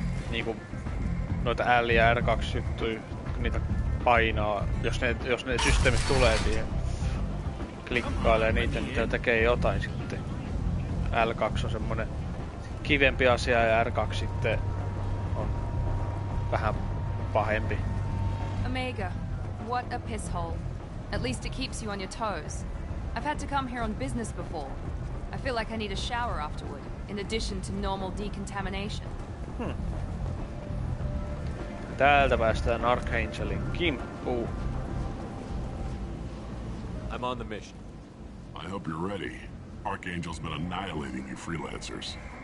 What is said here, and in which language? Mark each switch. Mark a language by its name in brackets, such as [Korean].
[Finnish] niinku... noita L ja R2 juttuja, niitä painaa, jos ne systeemit tulee siihen. Klikkailee niitä, niin tekee jotain sitten. L2 on semmonen kivempi asia ja R2 sitten on vähän pahempi. [English] Omega, what a pisshole. At least it keeps you on your toes. I've had to come here on business before. I feel like I need a shower afterward, in addition to normal decontamination. [Finnish] Täältä päästään Archangelin kimppuun. [English] I'm on the mission. I hope you're ready. Archangel's been annihilating you freelancers.